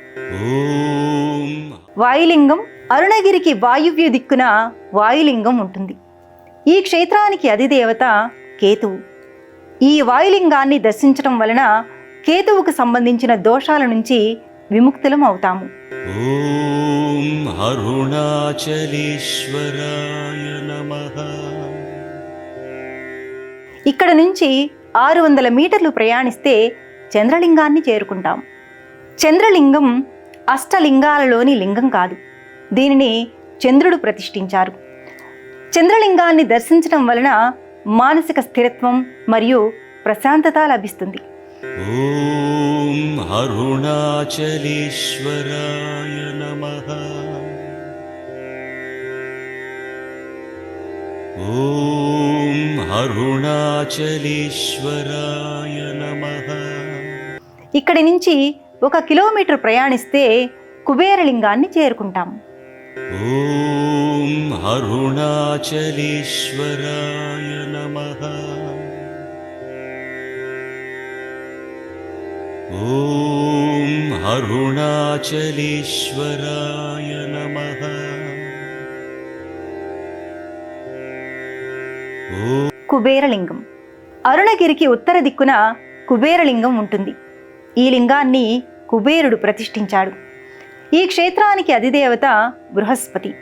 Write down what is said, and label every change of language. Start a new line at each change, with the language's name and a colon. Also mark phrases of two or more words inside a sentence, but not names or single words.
Telugu: వాయులింగం అరుణగిరికి వాయువ్య దిక్కున వాయులింగం ఉంటుంది. ఈ క్షేత్రానికి అధిదేవత కేతువు. ఈ వాయులింగాన్ని దర్శించడం వలన కేతువుకు సంబంధించిన దోషాల నుంచి విముక్తులం అవుతాము.
Sanskrit: ॐ अरुणाचलेश्वराय नमः।
Telugu: ఇక్కడ నుంచి 600 మీటర్లు ప్రయాణిస్తే చంద్రలింగాన్ని చేరుకుంటాం. చంద్రలింగం అష్టలింగాలలోని లింగం కాదు. దీనిని చంద్రుడు ప్రతిష్ఠించారు. చంద్రలింగాన్ని దర్శించడం వలన మానసిక స్థిరత్వం మరియు ప్రశాంతత లభిస్తుంది.
Sanskrit: ॐ अरुणाचलेश्वराय नमः। ॐ अरुणाचलेश्वराय नमः।
Telugu: ఇక్కడి నుంచి 1 కిలోమీటర్ ప్రయాణిస్తే కుబేరలింగాన్ని చేరుకుంటాం.
Sanskrit: ॐ अरुणाचलेश्वराय नमः। ॐ अरुणाचलेश्वराय नमः।
Telugu: కుబేరలింగం. అరుణగిరికి ఉత్తర దిక్కున కుబేరలింగం ఉంటుంది. ఈ లింగాన్ని కుబేరుడు ప్రతిష్ఠించాడు. ఈ క్షేత్రానికి అధిదేవత బృహస్పతి.